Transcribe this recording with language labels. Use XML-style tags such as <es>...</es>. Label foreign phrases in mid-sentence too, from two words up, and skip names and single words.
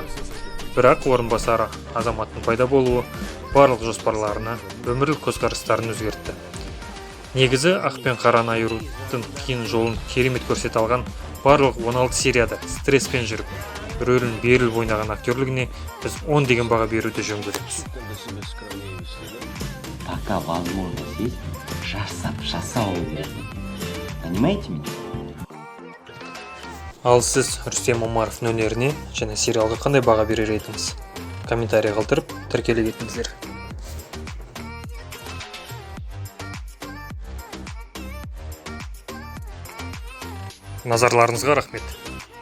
<kk>Бірақ орынбасары азаматтың пайда болуы барлық жоспарларына, өмірлік көзқарастарын өзгертті. Негізі ақ пен қараны айырудың қиын жолын керемет көрсете алған барлық 16 серияда стресспен жүріп, рөлін беріліп ойнаған актерлігіне біз 10 деген баға беруді жөн көреміз.</kk> <ru>Пока возможность есть,</ru> <kk>жасау керек.</kk> <ru>Понимаете меня?</ru> <kk>Ал сіз Рүстем Омаровтың өнеріне және сериалға қандай баға берер едіңіз? Комментарий қалдырып, тіркеле кетіңіздер. Назарларыңызға рахмет.</kk>